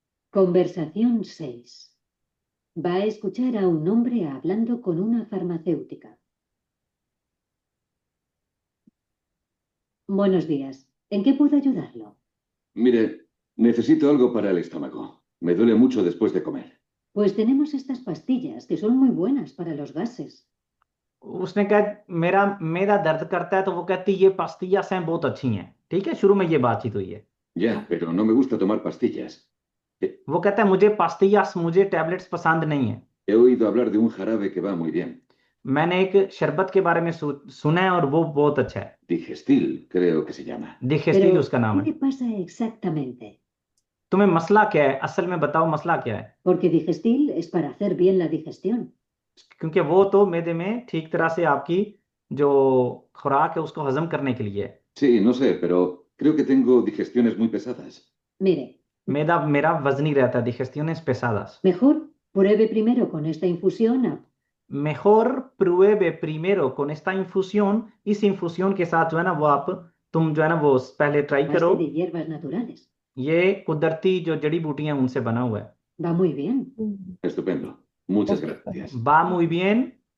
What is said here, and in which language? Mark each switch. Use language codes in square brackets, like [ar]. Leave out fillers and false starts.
[es] Conversación 6. Va a escuchar a un hombre hablando con una farmacéutica. Buenos días. ¿En qué puedo ayudarlo? Mire, necesito algo para el estómago. Me duele mucho después de comer. Pues tenemos estas pastillas que son muy buenas para los gases. [hi] उसने कहा मेरा मेरा दर्द करता है, तो वो कहती ये पास्तियास हैं बहुत अच्छी हैं। ठीक है, शुरू में ये बातचीत हुई है। [es] Ya, pero no me gusta tomar pastillas. [hi] वो कहता है मुझे पास्तियास, मुझे टैबलेट्स पसंद नहीं है। [es] He oído hablar de un jarabe que va muy bien. [hi] मैंने एक शरबत के बारे में सुना है और वो बहुत अच्छा है। [es] Digestil, creo que se llama. [hi] दिखेस्टिल [es] Pero, [hi] उसका नाम [es] ¿qué [hi] है। [es] te pasa exactamente? [hi] तुम्हें मसला क्या है, असल में बताओ मसला क्या है। [es] Porque Digestil es para hacer bien la digestión. [hi] क्योंकि वो तो मैदे में ठीक तरह से आपकी जो खुराक है उसको हजम करने के लिए है। [es] Sí, no sé, pero creo que tengo digestiones muy pesadas. Mire, [hi] मैदा मेरा वजनी रहता है, [es] digestiones pesadas। mejor pruebe primero con esta infusión Mejor pruebe primero con esta infusión, [hi] इस infusión के साथ जो है ना वो आप तुम जो है ना वो पहले ट्राई [es] a [hi] करो। [es] base de hierbas naturales. [hi] ये कुदरती जो जड़ी बूटियां हैं उनसे बना हुआ है। [es] Va muy bien. Estupendo. Muchas gracias. Va muy bien।